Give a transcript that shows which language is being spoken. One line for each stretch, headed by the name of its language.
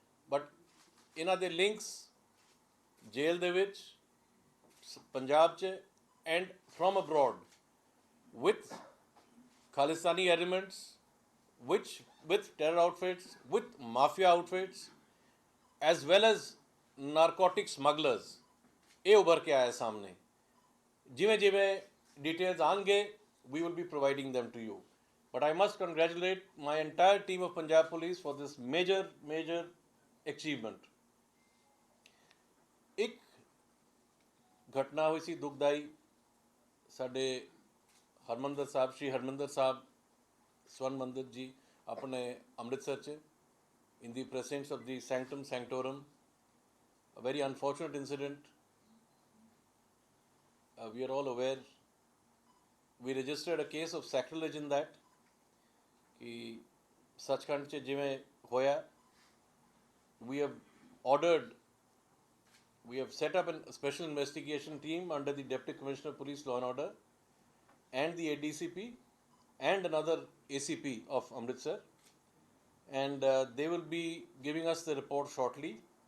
Punjabi: But ਇਹਨਾਂ ਦੇ links ਜੇਲ੍ਹ ਦੇ ਵਿੱਚ, ਪੰਜਾਬ 'ਚ
English: and from abroad, with Khalistani elements, with terror outfits, with mafia outfits, as well as narcotic smugglers,
Punjabi: ਇਹ ਉੱਭਰ ਕੇ ਆਇਆ ਸਾਹਮਣੇ। ਜਿਵੇਂ ਜਿਵੇਂ ਡਿਟੇਲਸ ਆਉਣਗੇ,
English: we will be providing them to you. But I must congratulate my entire team of Punjab Police for this major achievement.
Punjabi: ਇੱਕ ਘਟਨਾ ਹੋਈ ਸੀ ਦੁਖਦਾਈ, ਸਾਡੇ ਹਰਮੰਦਰ ਸਾਹਿਬ, ਸ਼੍ਰੀ ਹਰਮੰਦਰ ਸਾਹਿਬ ਸਵਰਨ ਮੰਦਿਰ ਜੀ ਆਪਣੇ ਅੰਮ੍ਰਿਤਸਰ 'ਚ,
English: in the presence of the sanctum sanctorum, a very unfortunate incident. We are all aware. We registered a case of sacrilege in that,
Punjabi: ਕਿ ਸੱਚਖੰਡ 'ਚ ਜਿਵੇਂ ਹੋਇਆ,
English: we have ordered we have set up a special investigation team under the Deputy Commissioner of Police Law and Order and the ADCP and another ACP of Amritsar, and they will be giving us the report shortly.